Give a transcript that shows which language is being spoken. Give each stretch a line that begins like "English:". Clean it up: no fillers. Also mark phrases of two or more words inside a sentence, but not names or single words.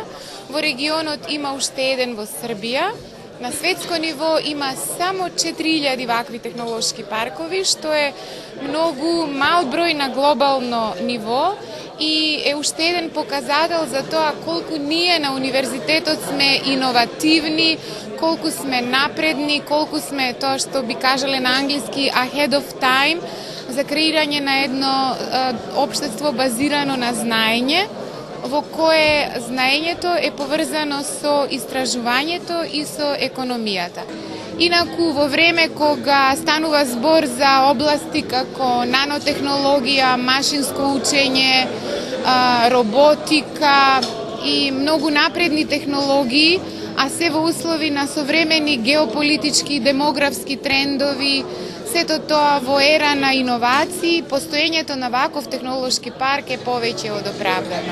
Macedonian: Во регионот има уште еден во Србија. На светско ниво има само 4000 вакви технолошки паркови, што е многу мал број на глобално ниво и е уште еден показател за тоа колку ние на универзитетот сме иновативни, колку сме напредни, колку сме тоа што би кажале на англиски
English: ahead of time
Macedonian: за креирање на едно општество базирано на знаење, во кое знаењето е поврзано со истражувањето и со економијата. Инаку, во време кога станува збор за области како нанотехнологија, машинско учење, роботика и многу напредни технологии, а се во услови на современи геополитички и демографски трендови, сето тоа во ера на иновации, постоењето на ваков технолошки парк е повеќе од оправдано.